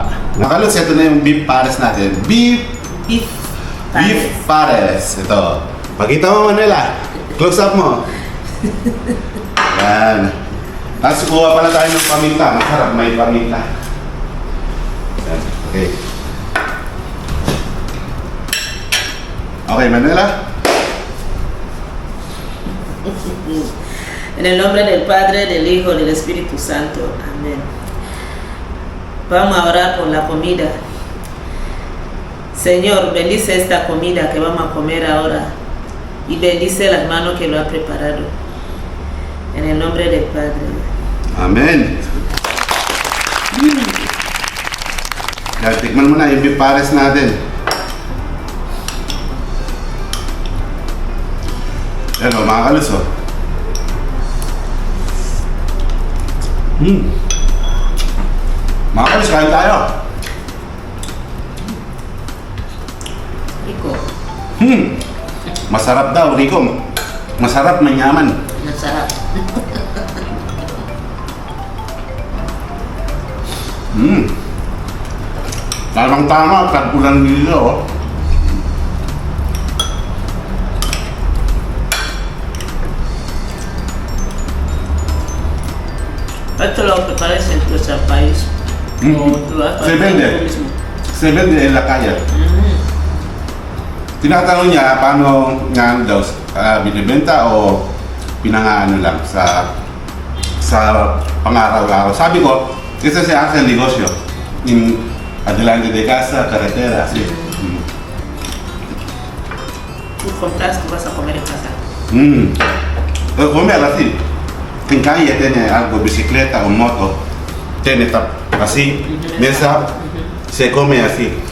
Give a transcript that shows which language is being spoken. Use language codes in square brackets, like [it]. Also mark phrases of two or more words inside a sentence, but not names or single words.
[tl] Mga kalots, ito na yung beef pares natin. Beef pares. Ito. Pakita mo, Manuela. Close up mo. Yan. Tapos kuha pala tayo ng paminta. Masarap, may paminta. Yan. Okay. Okay, Manuela. [es] En el nombre del Padre, del Hijo, del Espíritu Santo. Amén. Vamos a orar por la comida. Señor, bendice esta comida que vamos a comer ahora y bendice las manos que lo ha preparado. En el nombre del Padre. Amen. [tl] Yan, tikman mo na yung beef pares natin. Yan mga kalos Mga kalos, kain tayo. Rico. Masarap daw, Rico. Masarap, manyaman. Masarap. Tamang tama, tagpulan nila [es] Esto lo preparas en nuestro país. Se vende. Se vende en la calle. [tl] Tinatanong niya paano nga daw binibenta o pinangaano lang sa pangaraw-araw. Sabi ko, kasi [es] se hace el negocio in adelante de casa, carretera, así. Tú compras, tú vas a comer en casa. Comer así. En calle tiene algo, bicicleta o moto, tiene así, mesa, se come así.